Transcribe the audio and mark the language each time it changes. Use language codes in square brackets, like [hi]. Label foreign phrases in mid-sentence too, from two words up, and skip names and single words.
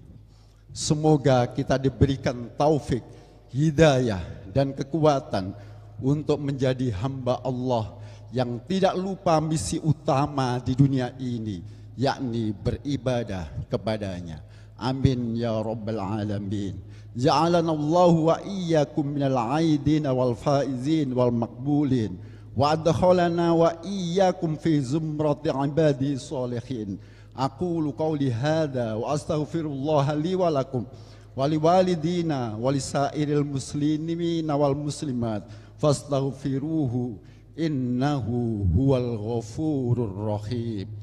[id] Semoga kita diberikan taufik, hidayah dan kekuatan untuk menjadi hamba Allah yang tidak lupa misi utama di dunia ini, yakni beribadah kepadanya. [ar] آمين يا رب العالمين. جعلنا الله وإياكم من العائدين والفائزين والمقبولين وأدخلنا وإياكم في زمرة عباد الصالحين. أقول قولي هذا وأستغفر الله لي ولكم ولوالدينا ولسائر المسلمين والمسلمات فاستغفروه إنه هو الغفور الرحيم.